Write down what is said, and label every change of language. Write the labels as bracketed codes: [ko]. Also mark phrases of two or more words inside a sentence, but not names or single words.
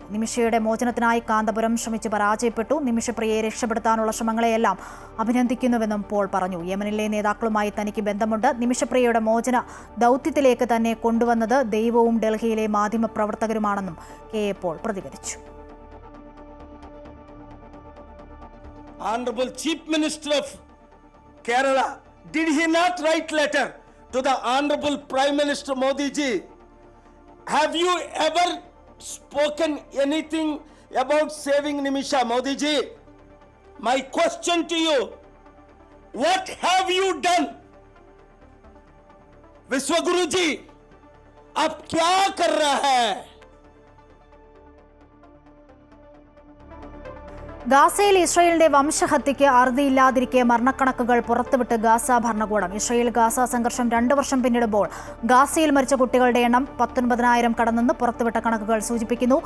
[ml] നിമിഷയുടെ മോചനത്തിനായി കാന്തപുരം ശ്രമിച്ചു പരാജയപ്പെട്ടു. നിമിഷപ്രിയയെ രക്ഷപ്പെടുത്താനുള്ള ശ്രമങ്ങളെയെല്ലാം അഭിനന്ദിക്കുന്നുവെന്നും പോൾ പറഞ്ഞു. യമനിലെ നേതാക്കളുമായി തനിക്ക് ബന്ധമുണ്ട്. നിമിഷപ്രിയയുടെ മോചന ദൗത്യത്തിലേക്ക് തന്നെ കൊണ്ടുവന്നത് ദൈവവും ഡൽഹിയിലെ മാധ്യമപ്രവർത്തകരുമാണെന്നും കെ പോൾ പ്രതികരിച്ചു. [en] Honorable Chief Minister of Kerala, did he not write letter to the Honorable Prime Minister Modi ji? Have you ever spoken anything about saving Nimisha, Modi ji? My question to you, what have you done? [hi] विश्वगुरु जी, अब क्या कर रहा है? [ml] ഗാസയിൽ ഇസ്രായേലിന്റെ വംശഹത്യയ്ക്ക് അറുതിയില്ലാതിരിക്കെ മരണക്കണക്കുകൾ പുറത്തുവിട്ട് ഗാസ ഭരണകൂടം. ഇസ്രായേൽ ഗാസ സംഘർഷം 2 വർഷം പിന്നിടുമ്പോൾ ഗാസയിൽ മരിച്ച കുട്ടികളുടെ എണ്ണം 19,000 കടന്നെന്ന് പുറത്തുവിട്ട കണക്കുകൾ സൂചിപ്പിക്കുന്നു.